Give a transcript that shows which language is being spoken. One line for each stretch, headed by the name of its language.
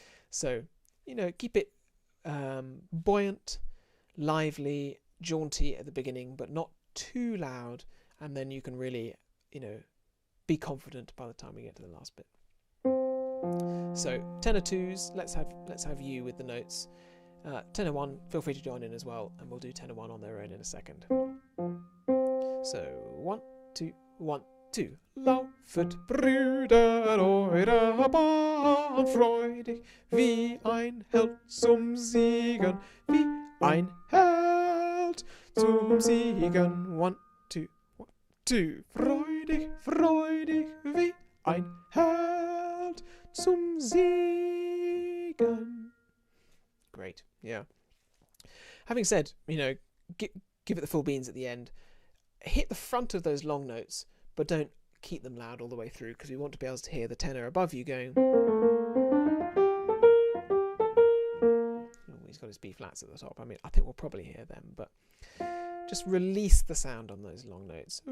English: So, you know, keep it buoyant, lively, jaunty at the beginning, but not too loud, and then you can really, you know, be confident by the time we get to the last bit. So tenor 2s, let's have you with the notes. Tenor 1, feel free to join in as well, and we'll do tenor 1 on their own in a second. So 1, 2, 1, 2.
German: Laufet, Brüder, eure Bahn, freudig wie ein Held zum Siegen, wie ein Held zum Siegen. 1, 2, 1, 2. Freudig, freudig wie ein Held zum Siegen.
English: Great, yeah. Having said, you know, give it the full beans at the end. Hit the front of those long notes, but don't keep them loud all the way through, because we want to be able to hear the tenor above you going. Oh, he's got his B flats at the top. I mean, I think we'll probably hear them, but just release the sound on those long notes.